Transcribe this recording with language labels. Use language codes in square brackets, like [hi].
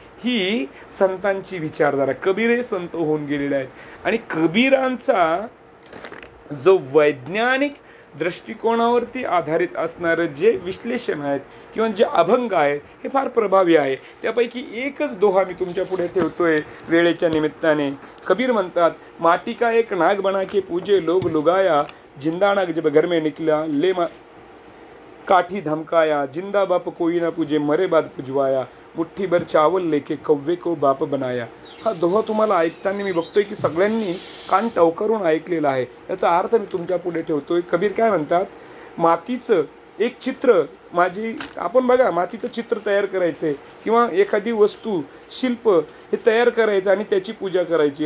[mr] ही संतांची विचारधारा. कबीर हे संत होऊन गेलेले आहेत आणि कबीरांचा जो वैज्ञानिक दृष्टिकोनावरती आधारित असणारं जे विश्लेषण आहेत किंवा जे अभंग आहे हे फार प्रभावी आहे. त्यापैकी एकच दोहा मी तुमच्या पुढे ठेवतोय वेळेच्या निमित्ताने. कबीर म्हणतात, [hi] माटी का एक नाग बना के पूजे लोग लुगाया, जिंदा नाग जब घर में निकला ले काठी धमकाया, जिंदा बाप कोई ना पूजे मरे बाद पुजवाया, मुठ्ठी भर चावल लेके कव्वे को बाप बनाया. [mr] हा दोहा तुम्हाला ऐकताना मी बघतोय की सगळ्यांनी कान टवकारून ऐकलेला आहे. याचा अर्थ मी तुमच्या पुढे ठेवतोय. कबीर काय म्हणतात, मातीचं एक चित्र आपण बघा, मातीचं चित्र तयार करायचंय किंवा एखादी वस्तू शिल्प हे तयार करायचं आणि त्याची पूजा करायची.